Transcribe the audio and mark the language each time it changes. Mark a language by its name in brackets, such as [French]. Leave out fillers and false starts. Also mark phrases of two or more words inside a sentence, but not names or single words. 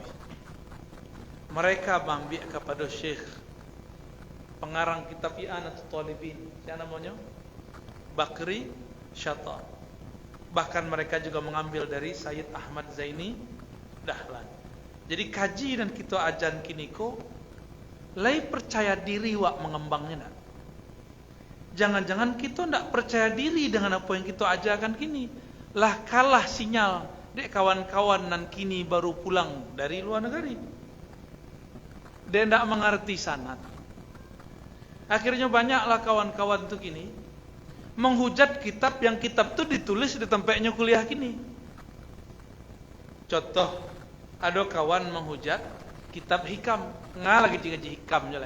[Indonesian] Mereka mambiak kepada Syekh pengarang kitab I'anatul Talibin. Siapa namanya? Bakri Syata. Bahkan mereka juga mengambil dari Sayyid Ahmad Zaini Dahlan. [Minangkabau] Jadi kaji dan kita ajan kini ko lai percaya diri wak mengembangnya nak. [Indonesian] Jangan-jangan kita ndak percaya diri dengan apa yang kita ajarkan kini. [Minangkabau] Lah kalah sinyal dek kawan-kawan nan kini baru pulang dari luar negeri. [Indonesian] Dia ndak mengerti sanad. Akhirnya banyaklah kawan-kawan tu kini menghujat kitab yang kitab tu ditulis di tempatnya kuliah kini. Contoh, ada kawan menghujat kitab Hikam, lagi ngaji Hikam je lain.